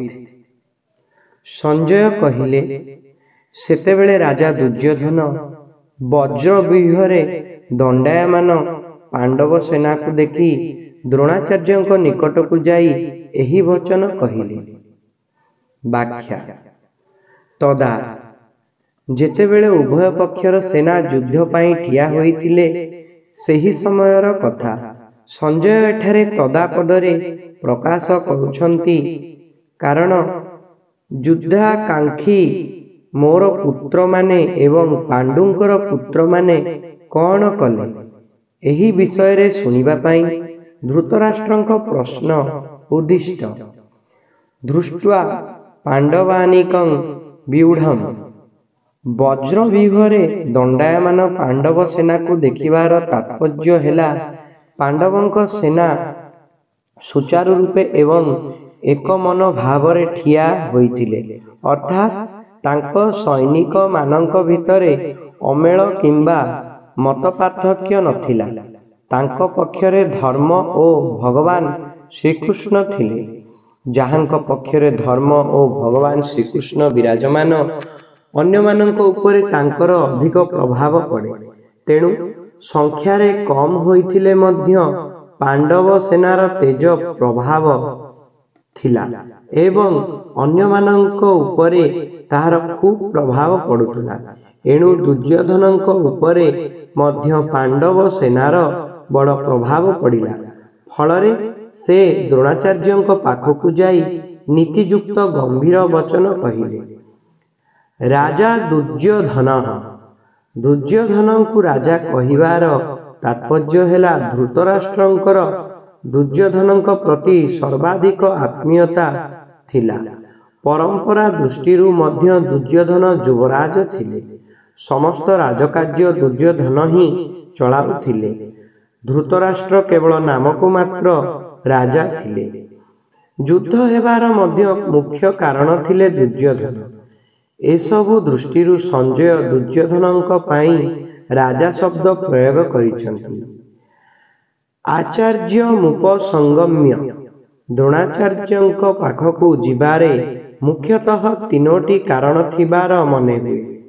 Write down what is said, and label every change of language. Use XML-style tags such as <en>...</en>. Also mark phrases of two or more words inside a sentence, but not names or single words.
<or>ସଞ୍ଜୟ କହିଲେ ସେତେବେଳେ ରାଜା ଦୁର୍ଯ୍ୟୋଧନ ବଜ୍ରବ୍ୟୂହରେ ଦଣ୍ଡାୟମାନ ପାଣ୍ଡବ ସେନା କୁ ଦେଖି ଦ୍ରୋଣାଚାର୍ଯ୍ୟ ନିକଟ କୁ ଯାଇ ଏହି ବଚନ କହିଲେ। ବ୍ୟାଖ୍ୟା ତଦା ଯେତେବେଳେ ଉଭୟ ପକ୍ଷର ସେନା ଯୁଦ୍ଧ ପାଇଁ ଠିଆ ହୋଇଥିଲେ ସେହି ସମୟର କଥା ସଞ୍ଜୟ ଏଠାରେ ତଦାପଦରେ ପ୍ରକାଶ କରୁଛନ୍ତି। କାରଣ ଯୁଦ୍ଧାକାଂକ୍ଷୀ ମୋର ପୁତ୍ର ମାନେ ଏବଂ ପାଣ୍ଡୁଙ୍କର ପୁତ୍ର ମାନେ କଣ କଲେ ଏହି ବିଷୟ ରେ ଶୁଣିବା ପାଇଁ ଧୃତରାଷ୍ଟ୍ରଙ୍କ ପ୍ରଶ୍ନ ଉଦ୍ଦିଷ୍ଟ।</or> <sa>दृष्ट्वा पांडवानीकं व्यूढ़म</sa> <or>ବଜ୍ରବ୍ୟୂହରେ ଦଣ୍ଡାୟମାନ ପାଣ୍ଡବ ସେନା କୁ ଦେଖିବାର ତାତ୍ପର୍ଯ୍ୟ ହେଲା ପାଣ୍ଡବଙ୍କ ସେନା ସୁଚାରୁ ରୂପେ ଏବଂ ଏକ ମନ ଭାବରେ ଠିଆ ହୋଇଥିଲେ, ଅର୍ଥାତ ତାଙ୍କ ସୈନିକ ମାନଙ୍କ ଭିତରେ ଅମେଳ କିମ୍ବା ମତ ପାର୍ଥକ୍ୟ ନଥିଲା। ତାଙ୍କ ପକ୍ଷରେ ଧର୍ମ ଓ ଭଗବାନ ଶ୍ରୀକୃଷ୍ଣ ଥିଲେ। ଯାହାଙ୍କ ପକ୍ଷରେ ଧର୍ମ ଓ ଭଗବାନ ଶ୍ରୀକୃଷ୍ଣ ବିରାଜମାନ ଅନ୍ୟ ମାନଙ୍କ ଉପରେ ତାଙ୍କର ଅଧିକ ପ୍ରଭାବ ପଡ଼େ। ତେଣୁ ସଂଖ୍ୟାରେ କମ ହୋଇଥିଲେ ମଧ୍ୟ ପାଣ୍ଡବ ସେନାର ତେଜ ପ୍ରଭାବ ଥିଲା ଏବଂ ଅନ୍ୟ ମାନଙ୍କ ଉପରେ ତାହାର ଖୁବ ପ୍ରଭାବ ପଡ଼ୁଥିଲା। ଏଣୁ ଦୁର୍ଯ୍ୟୋଧନଙ୍କ ଉପରେ ମଧ୍ୟ ପାଣ୍ଡବ ସେନାର ବଡ଼ ପ୍ରଭାବ ପଡ଼ିଲା। ଫଳରେ ସେ ଦ୍ରୋଣାଚାର୍ଯ୍ୟଙ୍କ ପାଖକୁ ଯାଇ ନୀତିଯୁକ୍ତ ଗମ୍ଭୀର ବଚନ କହିଲେ। ରାଜା ଦୁର୍ଯ୍ୟୋଧନ କୁ ରାଜା କହିବାର ତାତ୍ପର୍ଯ୍ୟ ହେଲା ଧୃତରାଷ୍ଟ୍ରଙ୍କର ଦୁର୍ଯ୍ୟୋଧନଙ୍କ ପ୍ରତି ସର୍ବାଧିକ ଆତ୍ମୀୟତା ଥିଲା। ପରମ୍ପରା ଦୃଷ୍ଟିରୁ ମଧ୍ୟ ଦୁର୍ଯ୍ୟୋଧନ ଯୁବରାଜ ଥିଲେ। ସମସ୍ତ ରାଜକାର୍ଯ୍ୟ ଦୁର୍ଯ୍ୟୋଧନ ହିଁ ଚଳାଉଥିଲେ। ଧୃତରାଷ୍ଟ୍ର କେବଳ ନାମକୁ ମାତ୍ର ରାଜା ଥିଲେ। ଯୁଦ୍ଧ ହେବାର ମଧ୍ୟ ମୁଖ୍ୟ କାରଣ ଥିଲେ ଦୁର୍ଯ୍ୟୋଧନ। ଏସବୁ ଦୃଷ୍ଟିରୁ ସଞ୍ଜୟ ଦୁର୍ଯ୍ୟୋଧନଙ୍କ ପାଇଁ ରାଜା ଶବ୍ଦ ପ୍ରୟୋଗ କରିଛନ୍ତି। ଆଚାର୍ଯ୍ୟମୁପସଙ୍ଗମ୍ୟ ଦ୍ରୋଣାଚାର୍ଯ୍ୟଙ୍କ ପାଖକୁ ଯିବାରେ ମୁଖ୍ୟତଃ ତିନୋଟି କାରଣ ଥିବାର ମନେ ହୁଏ।</or>